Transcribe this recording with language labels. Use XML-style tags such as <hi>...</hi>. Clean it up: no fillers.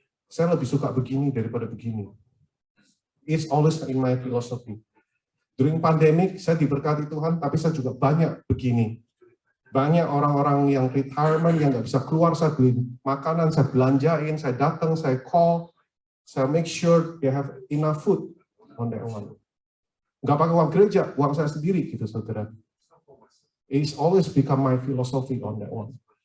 <id>Saya lebih suka begini daripada begini.</id> <en>It's always in my philosophy. During pandemic,</en> <id>saya diberkati Tuhan, tapi saya juga banyak begini. Banyak orang-orang yang retirement, yang nggak bisa keluar, saya beli makanan, saya belanjain, saya datang, saya call, saya</id> <en>make sure they have enough food on that one.</en> <id>Nggak pakai uang gereja, uang saya sendiri, gitu saudara.</id> <en>It's always become my philosophy on that one.</en>